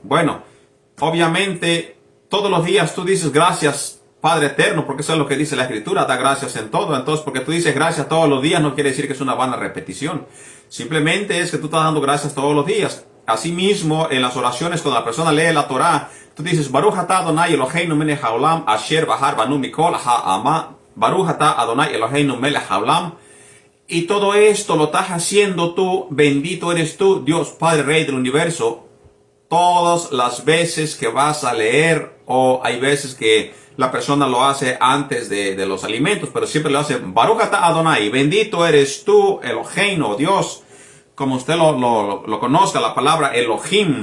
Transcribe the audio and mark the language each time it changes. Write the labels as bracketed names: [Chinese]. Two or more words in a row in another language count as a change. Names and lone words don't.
[Spanish] Bueno, obviamente todos los días tú dices gracias Padre eterno, porque eso es lo que dice la Escritura, da gracias en todo. Entonces, porque tú dices gracias todos los días no quiere decir que es una vana repetición. Simplemente es que tú estás dando gracias todos los días. Asimismo, en las oraciones, cuando la persona lee la Torah, tú dices [Hebrew] ברוך אתה אדוני אלוהינו מלך העולם אשר בחר בנו מכל העמים. ברוך אתה אדוני אלוהינו מלך העולם. [Spanish] Y todo esto lo estás haciendo tú, bendito eres tú, Dios Padre Rey del universo, todas las veces que vas a leer o hay veces que la persona lo hace antes de los alimentos, pero siempre lo hace [Hebrew] ברוך אתה אדוני, [Spanish] bendito eres tú, Elohim, o Dios, como usted lo conozca, la palabra Elohim.